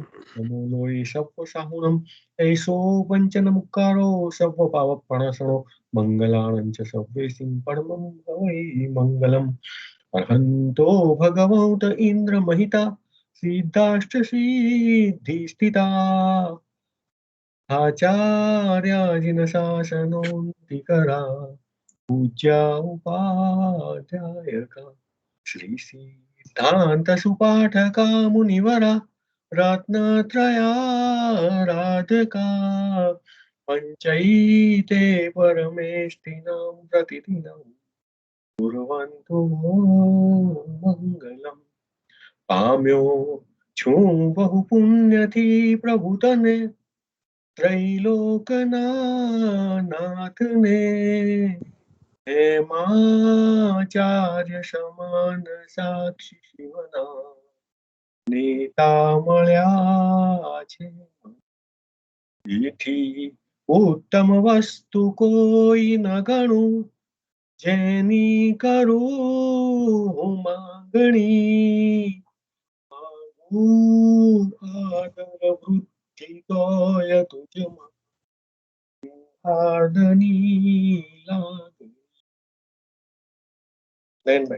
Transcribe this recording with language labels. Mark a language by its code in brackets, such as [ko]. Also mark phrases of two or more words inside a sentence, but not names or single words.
[pra] नमो लोये सप्पसाहुणं ऐसो पञ्चनमुक्कारो सर्वपावप्रणाशनो मङ्गलानं च सर्वेसिं परमं भवै मङ्गलम् [sa] अर्हन्तो भगवन्त इन्द्रमहिता सिद्धाश्च सिद्धिस्थिता आचार्याजिन शासनोऽन्तिकरा पूज्या उपाध्यायका श्री सिद्धांत सुपाठका मुनिवरा रत्नत्रयाराधका पञ्चैते परमेष्टिनां प्रतिदिनं कुर्वन्तु मङ्गलम् [gu] પામ્યો છું બહુ પુણ્યથી પ્રભુ તને ત્રૈલોકનાથને હેમાચાર્ય સમાન સાક્ષી શિવના નેતા મળ્યા છે એથી ઉત્તમ વસ્તુ કોઈ ન ગણું જેની કરું માગણી આદર વૃદ્ધિ તોય તુજમાં આદરની લાગણી નયનભાઈ